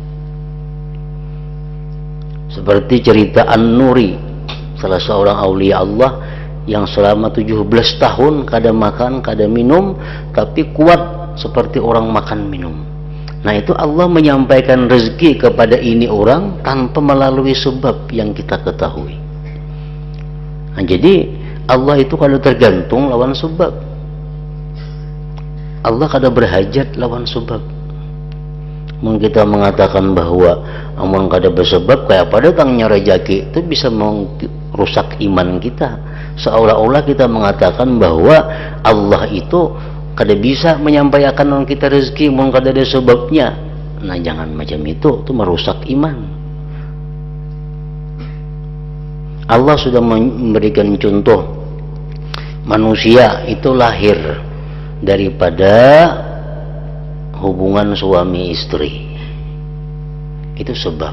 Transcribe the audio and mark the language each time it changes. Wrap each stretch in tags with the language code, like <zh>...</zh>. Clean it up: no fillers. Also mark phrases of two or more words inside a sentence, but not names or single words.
<id>Seperti cerita An-Nuri, salah seorang aulia Allah yang selama 17 tahun kada makan, kada minum, tapi kuat seperti orang makan minum. Nah, itu Allah menyampaikan rezeki kepada ini orang tanpa melalui sebab yang kita ketahui.</id> <bjn>Nah, jadi Allah itu kada tergantung lawan sebab. Allah kada berhajat lawan sebab.</bjn> <id>Mungkin kita mengatakan bahwa amun kada bersebab kayak apa datangnya rezeki, itu bisa merusak iman kita. Seolah-olah kita mengatakan bahwa Allah itu kada bisa menyampaikan orang kita rezeki mun kada ada sebabnya. Nah, jangan macam itu merusak iman. Allah sudah memberikan contoh, manusia itu lahir daripada hubungan suami istri, itu sebab.</id>